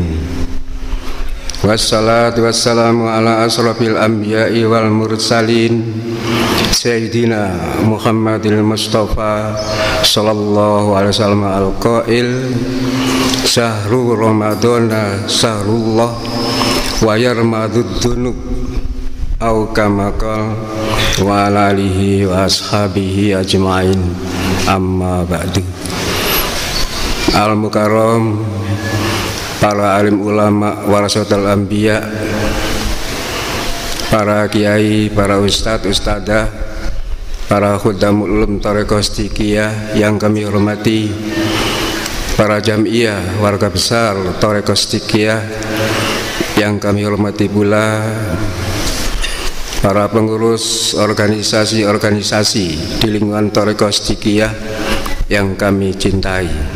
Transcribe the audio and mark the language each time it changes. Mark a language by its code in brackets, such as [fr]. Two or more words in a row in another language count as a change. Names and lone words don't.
[ar] والصلاة والسلام على أشرف الأنبياء والمرسلين سيدنا محمد المصطفى صلى الله عليه وسلم القائل شهر رمضان شهر الله ويرمض الذنوب أو كما قال وعلى آله وأصحابه أجمعين أما بعد. [id] Al-Mukarram, para alim ulama [ar] ورثة الأنبياء, [id] para kiai, para ustadz, ustadzah, para [ar] خدام العلوم [id] thariqah Siddiqiyah yang kami hormati, para jamiah warga besar thariqah Siddiqiyah yang kami hormati pula, para pengurus organisasi-organisasi di lingkungan thariqah Siddiqiyah yang kami cintai.